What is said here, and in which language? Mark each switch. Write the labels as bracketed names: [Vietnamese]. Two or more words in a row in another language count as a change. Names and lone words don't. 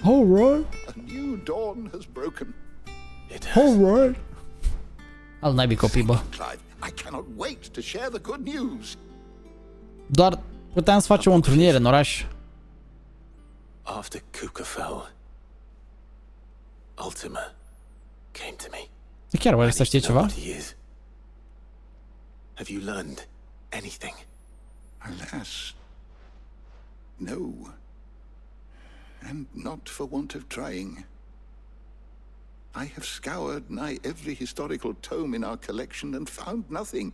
[English] Alright. a new dawn has broken. It has. Alright. [Romanian] Al naibii copii, bă. [English] Clive, I cannot wait to share the good news. [Romanian] Doar puteam să facem o întrunire în oraș. [English] After Kupka fell, Ultima came to me. [Romanian] Chiar oare să știe [English] I need to know [Romanian] ceva? [English] what he is. Have you learned anything? Alas, no. And not for want of trying. I have scoured nigh every historical tome in our collection and found nothing.